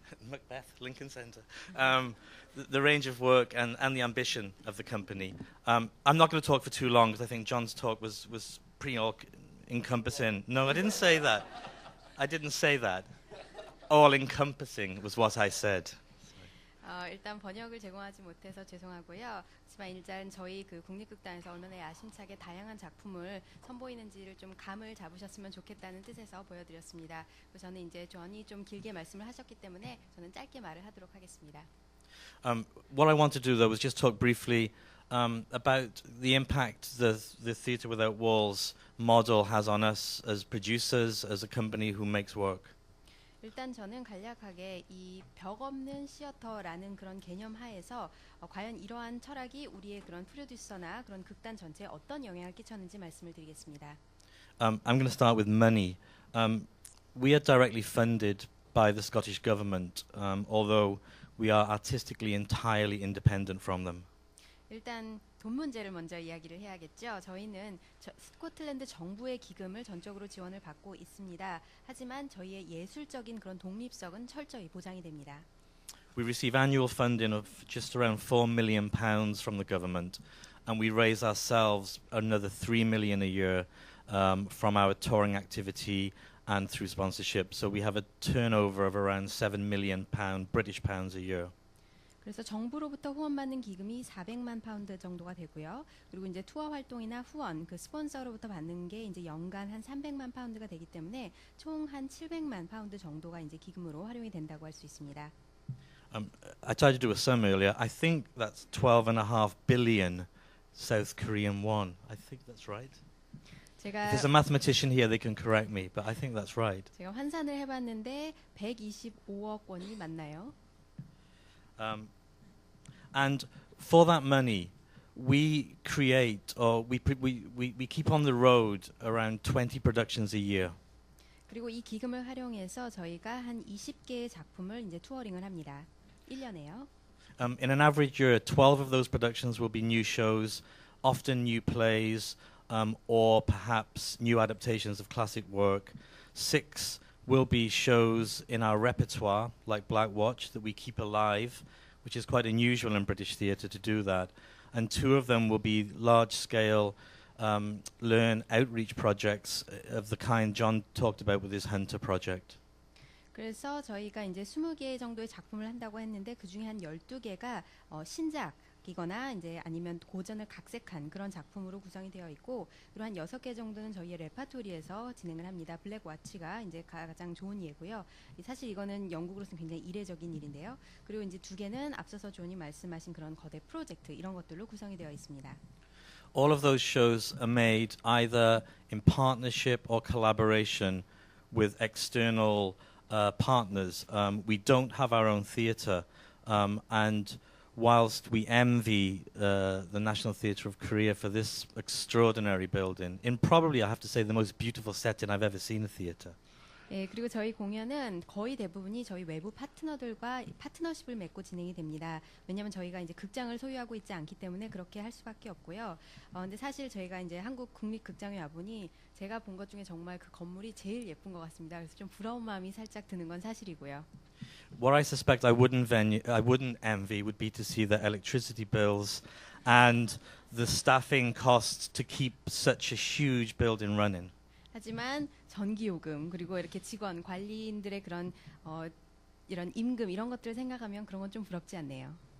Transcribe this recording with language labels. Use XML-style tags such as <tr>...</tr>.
<en>Macbeth, Lincoln Center. The range of work and the ambition of the company. I'm not going to talk for too long because I think John's talk was pretty all-encompassing. No, I didn't say that. I didn't say that. All-encompassing was what I said.</en> <ko>일단 번역을 제공하지 못해서 죄송하고요. 하지만 일단 저희 그 국립극단에서 얼마나 야심차게 다양한 작품을 선보이는지를 좀 감을 잡으셨으면 좋겠다는 뜻에서 보여드렸습니다. 그리고 저는 이제 존이 좀 길게 말씀을 하셨기 때문에 저는 짧게 말을 하도록 하겠습니다.</ko> <en>What I want to do though was just talk briefly about the impact the Theatre Without Walls model has on us as producers, as a company who makes work.</en> <ko>일단 저는 간략하게 이 벽 없는 시어터라는 그런 개념 하에서 과연 이러한 철학이 우리의 그런 프로듀서나 그런 극단 전체에 어떤 영향을 끼쳤는지 말씀을 드리겠습니다.</ko> <en>I'm going to start with money. We are directly funded by the Scottish government, although we are artistically entirely independent from them.</en> <ko>일단 돈 문제를 먼저 이야기를 해야겠죠. 저희는 스코틀랜드 정부의 기금을 전적으로 지원을 받고 있습니다. 하지만 저희의 예술적인 그런 독립성은 철저히 보장이 됩니다.</ko> <en>We receive annual funding of just around £4 million from the government, and we raise ourselves another £3 million a year from our touring activity and through sponsorship. So we have a turnover of around £7 million British pounds a year.</en> <ko>그래서 정부로부터 후원받는 기금이 400만 파운드 정도가 되고요. 그리고 이제 투어 활동이나 후원, 그 스폰서로부터 받는 게 이제 연간 한 300만 파운드가 되기 때문에 총 한 700만 파운드 정도가 이제 기금으로 활용이 된다고 할 수 있습니다.</ko> <en>I tried to do a sum earlier. I think that's 12.5 billion South Korean won. I think that's right. If there's a mathematician here, they can correct me, but I think that's right.</en> <ko>제가 환산을 해봤는데 125억 원이 맞나요?</ko> <en>And for that money, we create or we keep on the road around 20 productions a year.</en> <ko>그리고 이 기금을 활용해서 저희가 한 20개의 작품을 이제 투어링을 합니다. 1년에요.</ko> <en>In an average year, 12 of those productions will be new shows, often new plays, or perhaps new adaptations of classic work. 6 will be shows in our repertoire, like Black Watch, that we keep alive, which is quite unusual in British theatre to do that. And 2 of them will be large-scale learn outreach projects of the kind John talked about with his Hunter project.</en> <ko>그래서 저희가 이제 20개 정도의 작품을 한다고 했는데 그 중에 한 12개가 신작이거나 이제 아니면 고전을 각색한 그런 작품으로 구성이 되어 있고 그리고 한 6개 정도는 저희의 레파토리에서 진행을 합니다. 블랙 와치가 이제 가장 좋은 예고요. 사실 이거는 영국으로서는 굉장히 이례적인 일인데요. 그리고 이제 2개는 앞서서 존이 말씀하신 그런 거대 프로젝트 이런 것들로 구성이 되어 있습니다.</ko> <en>All of those shows are made either in partnership or collaboration with external partners. We don't have our own theatre, and whilst we envy the National Theatre of Korea for this extraordinary building, in probably, I have to say, the most beautiful setting I've ever seen a theatre.</en> <ko>예, 그리고 저희 공연은 거의 대부분이 저희 외부 파트너들과 파트너십을 맺고 진행이 됩니다. 왜냐하면 저희가 이제 극장을 소유하고 있지 않기 때문에 그렇게 할 수밖에 없고요. 근데 사실 저희가 이제 한국 국립극장에 와보니 제가 본 것 중에 정말 그 건물이 제일 예쁜 것 같습니다. 그래서 좀 부러운 마음이 살짝 드는 건 사실이고요.</ko> <en>What I suspect I wouldn't envy would be to see the electricity bills and the staffing costs to keep such a huge building running.</en> <ko>하지만 전기요금 그리고 이렇게 직원 관리인들의 그런 이런 임금 이런 것들을 생각하면 그런 건 좀 부럽지 않네요.</ko>